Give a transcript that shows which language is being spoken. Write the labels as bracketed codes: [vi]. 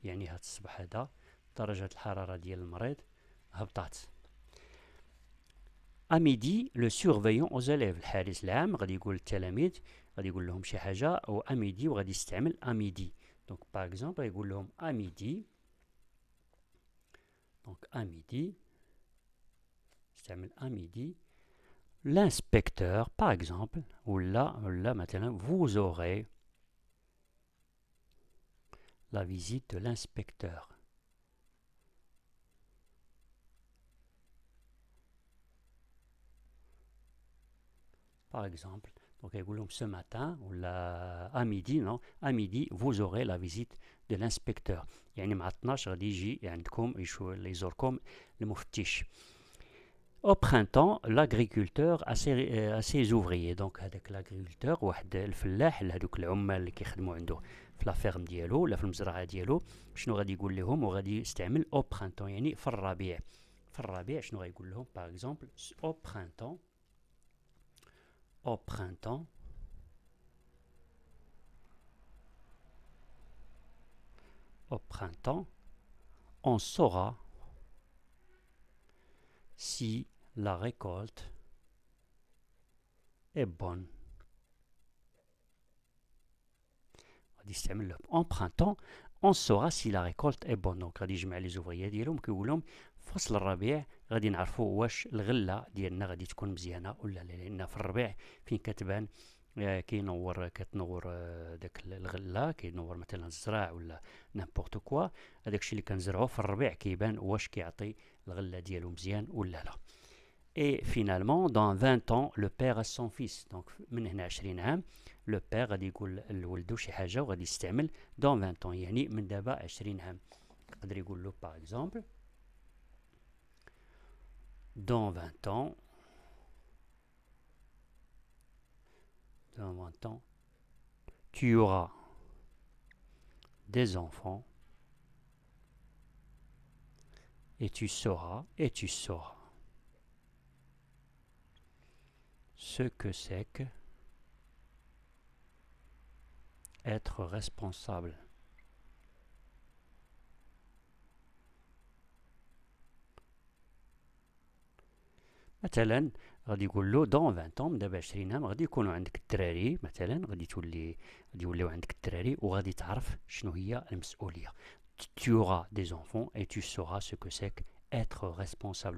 [ar] يعني هاد الصباح هذا درجة الحرارة ديال المريض هبطات. [fr] À midi, le surveillant aux élèves. [ar] الحارس العام غادي يقول للتلاميذ غادي يقول لهم شي حاجة أو [fr] à midi [ar] وغادي يستعمل à midi. [fr] Donc par exemple [ar] يقول لهم [fr] à midi. Donc à midi [ar] يستعمل [fr] à midi. L'inspecteur par exemple ou là maintenant vous aurez la visite de l'inspecteur. Par exemple, donc ce matin ou à midi, non, à midi vous aurez la visite de l'inspecteur. [ar] يعني مع 12 غادي يجي عندكم يزوركم المفتش. [fr] Au printemps, l'agriculteur a ses ouvriers. [ar] Donc هذاك [fr] l'agriculteur [ar] واحد الفلاح هذوك العمال اللي كيخدموا عنده في لا فيرم ديالو ولا في المزرعه ديالو. شنو غادي يقول لهم؟ وغادي يستعمل [fr] au printemps [ar] يعني في الربيع. في الربيع شنو غايقول لهم؟ باغ اكزومبل [fr] au printemps. au printemps au printemps on saura si la récolte est bonne. [ar] غادي يستعمل لهم [fr] en printemps on saura si la récolte est bonne. [ar] دونك غادي يجمع لي زوفريي ديالهم كيقول لهم في فصل الربيع غادي نعرفوا واش الغله ديالنا غادي تكون مزيانه ولا لا، لان في الربيع فين كتبان كتنور داك الغله، كينور مثلا الزرع ولا نيمبورت كوا. هذاك الشيء اللي كنزرعوه في الربيع كيبان واش كيعطي الغله ديالو مزيان ولا لا. [fr] Et finalement, dans 20 ans, le père a son fils. [ar] Donc, من هنا 20 عام [fr] le père [ar] غادي يقول لولدو شي حاجة وغادي يستعمل [fr] dans 20 ans [ar] يعني من دابا 20 عام. يقدر يقول له [fr] par exemple dans 20 ans tu auras des enfants et tu sauras ce que c'est que être responsable. [ar] مثلا غادي يقول له دون 20 عام، دابا 20 عام غادي يكونوا عندك الدراري، مثلا غادي يوليو عندك الدراري وغادي تعرف شنو هي المسؤوليه. [fr] tu auras des enfants et tu sauras ce que c'est être responsable.